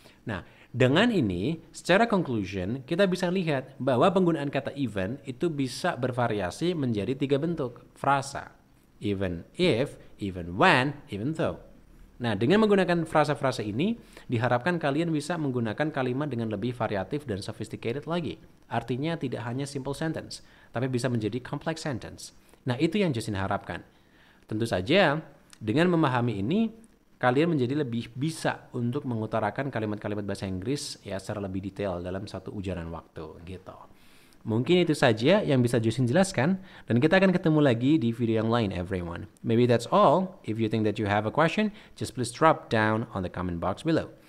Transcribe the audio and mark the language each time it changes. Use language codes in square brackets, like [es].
[id] Nah, dengan ini, secara conclusion, kita bisa lihat bahwa penggunaan kata even itu bisa bervariasi menjadi 3 bentuk frasa. [en] Even if, even when, even though. [id] Nah, dengan menggunakan frasa-frasa ini, diharapkan kalian bisa menggunakan kalimat dengan lebih variatif dan sophisticated lagi. Artinya tidak hanya simple sentence, tapi bisa menjadi complex sentence. Nah, itu yang Justin harapkan. Tentu saja, dengan memahami ini, kalian menjadi lebih bisa untuk mengutarakan kalimat-kalimat bahasa Inggris ya secara lebih detail dalam satu ujaran waktu gitu. Mungkin itu saja yang bisa Justin jelaskan dan kita akan ketemu lagi di video yang lain everyone. [en] Maybe that's all. If you think that you have a question, just please drop down on the comment box below.